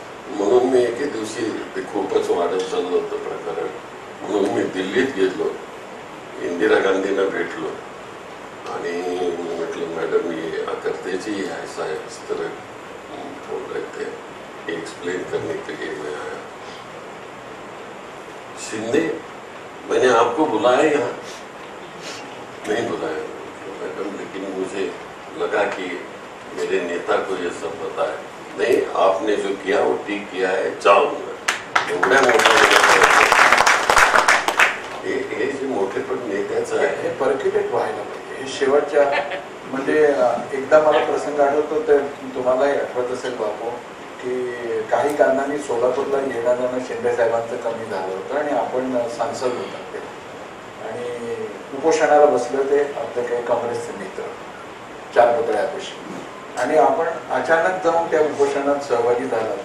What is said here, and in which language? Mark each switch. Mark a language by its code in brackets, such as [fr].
[mr] म्हणून मी एके दिवशी ते खूपच वाढत चाललं होतं प्रकरण, म्हणून मी दिल्लीत गेलो, इंदिरा गांधींना भेटलो आणि म्हटलं [hi] मॅडम ये आकर्तेची ऐसा है इस तरह बोल रहे थे, एक्सप्लेन करने के लिए मैं आया. शिंदे, मैंने आपको बुलाया यहाँ? नहीं बुलाया मैडम, लेकिन मुझे लगा कि मेरे नेता को ये सब पता है. नहीं, आपने जो किया वो ठीक किया है, जाऊंगा. [mr] एवढ्या मोठ्या हे जे मोठेपण नेत्याचं आहे हे पर्क्युलेट व्हायला पाहिजे. हे शेवटच्या म्हणजे एकदा मला प्रसंग आठवतो, तर तुम्हालाही आठवत असेल बाबू, की काही कारणांनी सोलापूरला येणं जाणं शिंदे साहेबांचं कमी झालं होतं आणि आपण सांसद होतात ते आणि उपोषणाला बसले होते आपले काही काँग्रेसचे मित्र 4 पुतळ्यापाशी आणि आपण अचानक जाऊन त्या उपोषणात सहभागी झाला.